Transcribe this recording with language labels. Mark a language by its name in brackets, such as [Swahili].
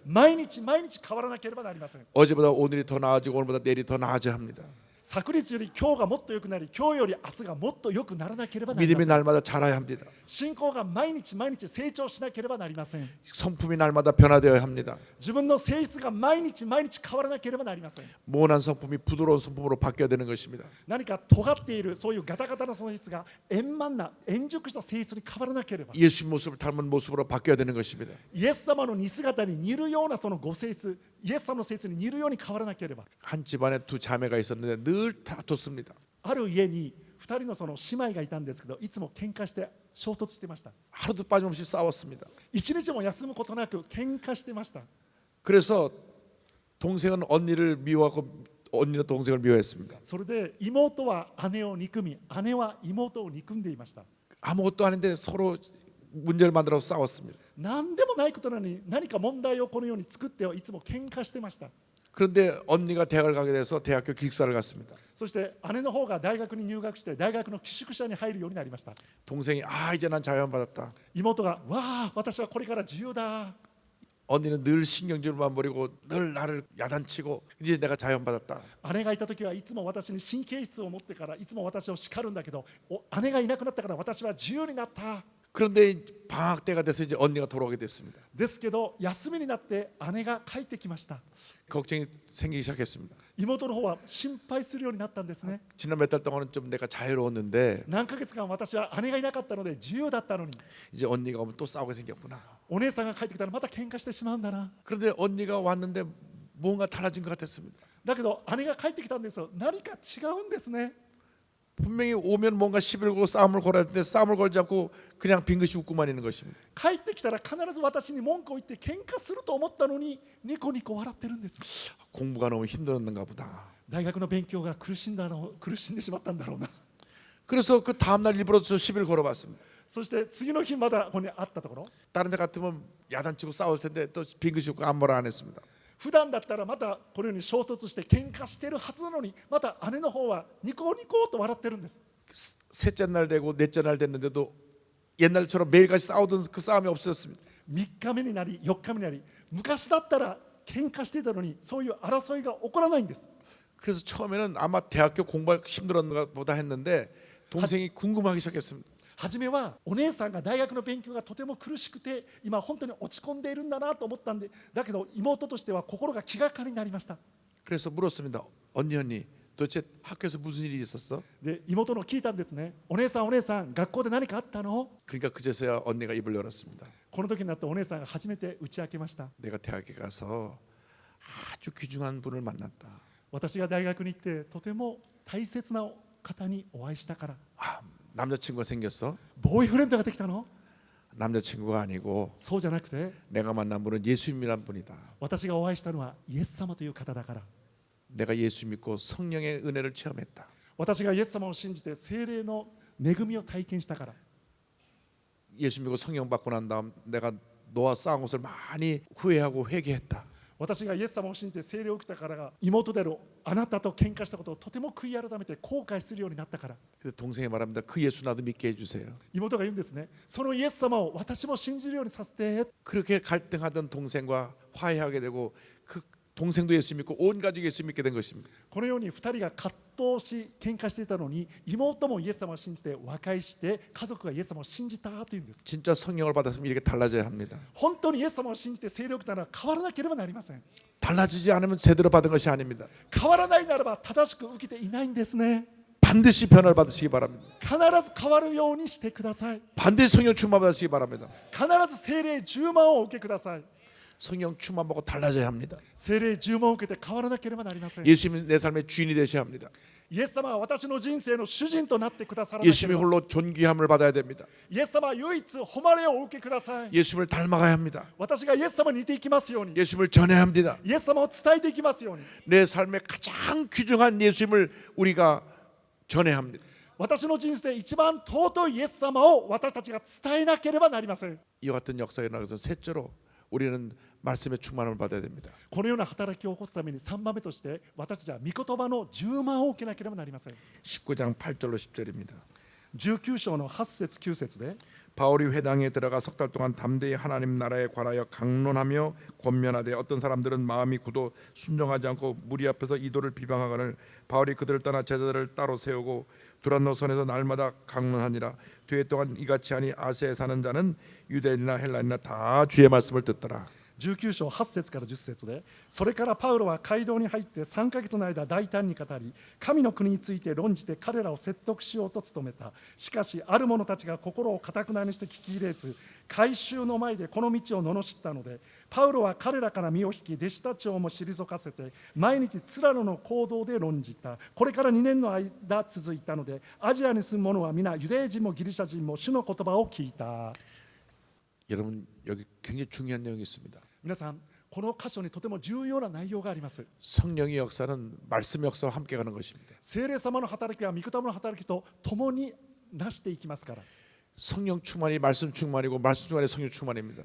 [Japanese] 毎日毎日変わらなければなりません。 [Korean] 어제보다 오늘이 더 나아지고 오늘보다 내일이 더 나아져야 합니다. [Japanese] 昨日より今日がもっと良くなり今日より明日がもっと良くならなければなりま [Korean] 믿음이 날마다 자라야 합니다. [Japanese] 信仰が毎日毎日成長しなければなりません。 [Korean] 성품이 날마다 변화되어야 합니다. [Japanese] 自分の性質が毎日毎日変わらなければなりません。 [Korean] 모난 성품이 부드러운 성품으로 바뀌어야 되는 것입니다. [Japanese] 何か尖っているそういうガタガタな性質が円満な円熟した性質に変わらなければ [Korean] 예수님 모습을 닮은 모습으로 바뀌어야 되는 것입니다. [Japanese] イエス様の似姿に似るようなそのご性質イエス様の性質に似るように変わらなければ [Korean] 한 집안에 두 자매가 있었는데 늘 다퉜습니다. [Japanese] ある家に2人のその姉妹がいたんですけどいつも喧嘩して衝突してました。 [Korean] 하루도 빠짐없이 싸웠습니다. [Japanese] 一日も休むことなく喧嘩してました。 [Korean] 그래서 동생은 언니를 미워하고 언니는 동생을 미워했습니다. [Japanese] それで妹は姉を憎み姉は妹を憎んでいました。 [Korean] 아무것도 아닌데 서로 문제를 만들어 싸웠습니다. [Japanese] 何でもないことなのに何か問題をこのように作ってはいつも喧嘩してました。 [Korean] 그런데 언니가 대학을 가게 돼서 대학교 기숙사를 갔습니다. [Japanese] そして姉の方が大学に入学して大学の寄宿舎に入るようになりました。 [Korean] 동생이 이제 난 자유받았다. [Japanese] 妹がわあ私はこれから自由だ。 [Korean] 언니는 늘 신경질만 부리고 늘 나를 야단치고 이제 내가 자유받았다. [Japanese] 姉がいた時はいつも私に神経質を持ってからいつも私を叱るんだけど姉がいなくなったから私は自由になった。 [Korean] 그런데 방학 때가 돼서 이제 언니가 돌아오게 됐습니다. [Japanese] ですけど休みになって姉が帰ってきました。 [Korean] 걱정이 생기기 시작했습니다. [Japanese] 妹の方は心配するようになったんですね。 [Korean] 지난 몇 달 동안은 좀 내가 자유로웠는데 [Japanese] 何ヶ月間私は姉がいなかったので自由だったのに [Korean] 이제 언니가 오면 또 싸우게 생겼구나. [Japanese] お姉さんが帰ってきたらまた喧嘩してしまうんだな。 [Korean] 그런데 언니가 왔는데 뭔가 달라진 것 같았습니다. [Japanese] だけど姉が帰ってきたんですよ。何か違うんですね。 [Korean] 분명히 오면 뭔가 시비를 걸고 싸움을 걸어야 되는데 싸움을 걸지 않고 그냥 빙긋이 웃고만 있는 것입니다. [Japanese] 帰ってきたら必ず私に文句を言って喧嘩すると思ったのにニコニコ笑ってるんです。 [Korean] 공부가 너무 힘들었는가 보다. [Japanese] 大学の勉強が苦しんでしまったんだろうな。 [Korean] 그래서 그 다음날 일부러 저 시비를 걸어봤습니다. [Japanese] そして次の日まだここにあったところ [Korean] 다른 데 같으면 야단치고 싸울 텐데 또 빙긋이 웃고 아무 말 안 했습니다. [Japanese] 普段だったらまたこのように衝突して喧嘩してるはずなのにまた姉の方はニコニコと笑ってるんです。 [Korean] 셋째 날 되고 넷째 날 됐는데도 옛날처럼 매일같이 싸우던 그 싸움이 없어졌습니다. [Japanese] 3日目になり4日目になり昔だったら喧嘩してたのにそういう争いが起こらないんです。 [Korean] 그래서 처음에는 아마 대학교 공부가 힘들었나 보다 했는데 동생이 궁금하기 시작했습니다. [Japanese] 初めはお姉さんが大学の勉強がとても苦しくて今本当に落ち込んでいるんだなと思ったんでだけど妹としては心が気がかりになりました。 [Korean] 그래서 물었습니다. 언니 도대체 학교에서 무슨 일이 있었어? [Japanese] で妹の聞いたんですね。お姉さん学校で何かあったの？ [Korean] 그러니까 그제서야 언니가 입을 열었습니다. [Japanese] この時になってお姉さんが初めて打ち明けました。 [Korean] 내가 대학에 가서 아주 귀중한 분을 만났다. [Japanese] 私が大学に行ってとても大切な方にお会いしたから。 [Korean] 남자친구가 생겼어? [Japanese] ボーイフレンドができたの？ [Korean] 남자친구가 아니고 [Japanese] そうじゃなくて [Korean] 내가 만난 분은 예수님이란 분이다. [Japanese] 私がお会いしたのはイエス様という方だから。 [Korean] 내가 예수 믿고 성령의 은혜를 체험했다. [Japanese] 私がイエス様を信じて聖霊の恵みを体験したから。 [Korean] 예수 믿고 성령 받고 난 다음 내가 너와 싸운 것을 많이 후회하고 회개했다. [Japanese] 私がイエス様を信じて聖霊を受けたからが妹であるあなたと喧嘩したことをとても悔い改めて後悔するようになったから。 [Korean] 근데 동생이 말합니다. 그 예수 나도 믿게 해주세요. [Japanese] 妹が言うんですね。そのイエス様を私も信じるようにさせて。 [Korean] 그렇게 갈등하던 동생과 화해하게 되고 그 동생도 예수 믿고 온 가족이 예수 믿게 된 것입니다. [Japanese] このように2人が葛藤し喧嘩していたのに妹もイエス様を信じて和解して家族がイエス様を信じたというんです。 [Korean] 진짜 성령을 받았으면 이렇게 달라져야 합니다. [Japanese] 本当にイエス様を信じて聖霊を受けたら変わらなければなりません。 [Korean] 달라지지 않으면 제대로 받은 것이 아닙니다. [Japanese] 変わらないならば正しく受けていないんですね。 [Korean] 반드시 변화를 받으시기 바랍니다. [Japanese] 必ず変わるようにしてください。 [Korean] 반드시 성령 충만 받으시기 바랍니다. [Japanese] 必ず聖霊充満を受けください。 [Korean] 성령 충만 받고 달라져야 합니다. [Japanese] 聖霊充満を受けて変わらなければなりません。 [Korean] 예수님이 내 삶의 주인이 되셔야 합니다. [Japanese] イエス様は私の人生の主人となってくださらなけれ [Korean] 예수님이 [Japanese] ば。 [Korean] 홀로 존귀함을 받아야 됩니다. [Japanese] イエス様は唯一誉れをお受けください。 [Korean] 예수님을 닮아가야 합니다. [Japanese] 私がイエス様に似ていきますように。 [Korean] 예수님을 전해야 합니다. [Japanese] イエス様を伝えていきますように。 [Korean] 내 삶의 가장 귀중한 예수님을 우리가 전해야 합니다. [Japanese] 私の人生で一番尊いイエス様を私たちが伝えなければなりません。 [Korean] 이와 같은 역사가 일어나서 셋째로 우리는 말씀의 충만함을 받아야 됩니다. [Japanese] このような働きを起こすために3番目として私たちは御言葉の充満を受けなければなりません。 [Korean] 19장 8절로 10절입니다. [Japanese] 19章の8節9節で [Korean] 바울이 회당에 들어가 석 달 동안 담대히 하나님 나라에 관하여 강론하며 권면하되 어떤 사람들은 마음이 굳어 순종하지 않고 무리 앞에서 이도를 비방하거늘 바울이 그들을 떠나 제자들을 따로 세우고 두란노선에서 날마다 강론하니라. 뒤에 동안 이같이 하니 아시아에 사는 자는 유대인이나 헬라인이나 다 주의 말씀을 듣더라. [Japanese] 19章8節から10節で、それからパウロは街道に入って3ヶ月の間大胆に語り、神の国について論じて彼らを説得しようと努めた。しかしある者たちが心を堅くなにして聞き入れず、改宗の前でこの道を罵ったので、パウロは彼らから身を引き、弟子たちをも退かせて毎日ツラノの行動で論じた。これから2年の間続いたので、アジアに住む者は皆ユダヤ人もギリシャ人も主の言葉を聞いた。 [Korean] 여러분 여기 굉장히 중요한 내용이 있습니다. [Japanese] 皆さん、この箇所にとても重要な内容があります。 [Korean] 성령의 역사는 말씀의 역사와 함께 가는 것입니다. [Japanese] 聖霊様の働きは御言葉の働きと共になしていきますから。 [Korean] 성령 충만이 말씀 충만이고 말씀 충만이 성령 충만입니다.